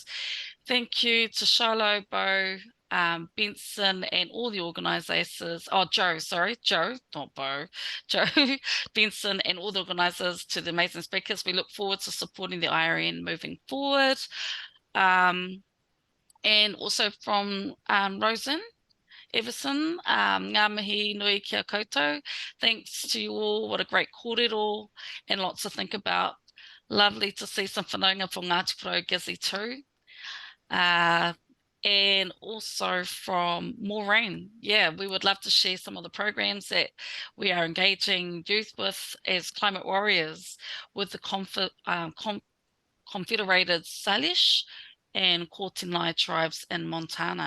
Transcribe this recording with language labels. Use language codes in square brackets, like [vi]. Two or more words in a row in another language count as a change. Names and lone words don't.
[en] Thank you to Shiloh, Bo, Benson and all the organisers. Oh, Joe, not Bo. Joe, Benson and all the organisers, to the amazing speakers. We look forward to supporting the IRN moving forward. And also from Rosen Everson, [mi] ngā mihi nui kia koutou. [en] Thanks to you all. What a great kōrero and lots to think about. Lovely to see some whanaunga from Ngāti Porou Gizzy too. and also from Maureen. Yeah, we would love to share some of the programs that we are engaging youth with as climate warriors with the Confederated Salish and Kortenai tribes in Montana.